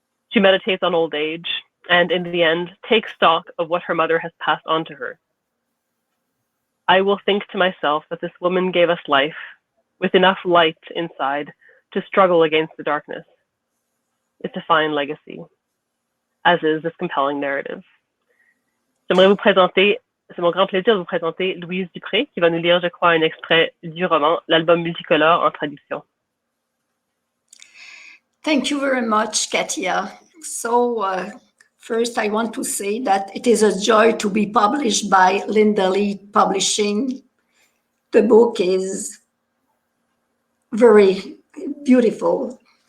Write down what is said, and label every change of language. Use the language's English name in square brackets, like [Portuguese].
[English] She meditates on old age, and in the end, takes stock of what her mother has passed on to her. I will think to myself that this woman gave us life, with enough light inside to struggle against the darkness. It's a fine legacy, as is this compelling narrative. [French] J'aimerais vous présenter, c'est mon grand plaisir de vous présenter Louise Dupré, qui va nous lire, je crois, un extrait du roman, l'album multicolore en traduction. [English] Thank you very much, Katia. So, first I want to say that it is a joy to be published by Leith Publishing. The book is very beautiful.